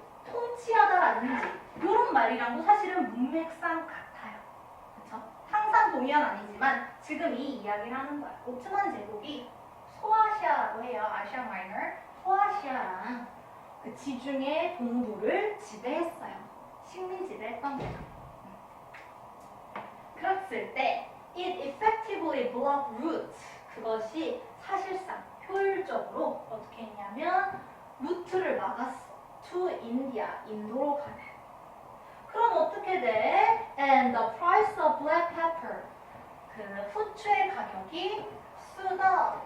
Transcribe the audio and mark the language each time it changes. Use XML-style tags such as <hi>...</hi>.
<ko>통치하다라든지 이런 말이랑도 사실은 문맥상 같아요. 그렇죠? 항상 동의어는 아니지만 지금 이 이야기를 하는 거야. 오트만 제국이 소아시아라고 해요. 아시아 마이너. 소아시아랑 그 지중해 동부를 지배했어요. 식민 지배했던 거예요. 그랬을 때</ko> <en>it effectively blocked roots.</en> <ko>그것이 사실상 효율적으로 어떻게 했냐면 루트를 막았어.</ko> <en>to India,</en> <ko>인도로 가는. 그럼 어떻게 돼?</ko> <en>And the price of black pepper.</en> <ko>그 후추의 가격이 쓰다.</ko>